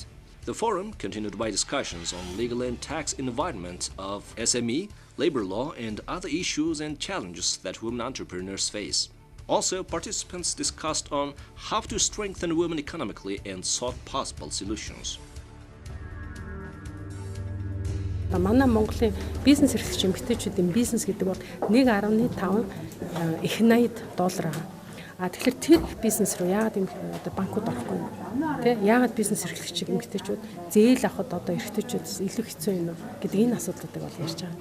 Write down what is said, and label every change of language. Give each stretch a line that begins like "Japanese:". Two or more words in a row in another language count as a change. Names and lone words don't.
English: The forum continued by discussions on legal and tax environment of SME, labor law, and other issues and challenges that women entrepreneurs face. Also, participants discussed on how to strengthen women economically and sought possible solutions.
Mongolian: Манай Монголын бизнес эрхлэгч эмэгтэйчүүдийн бизнес гэдэг бол 1.5 их $80 байгаа. Тэгэхээр тэр бизнес руу яагаад банкуд орохгүй юм? Тэ яагаад бизнес эрхлэгч эмэгтэйчүүд зээл авахд одоо эрэгтэйчүүдээс илүү хэцүү юм уу гэдэг энэ асуудлуудыг бол ярьж байгаа.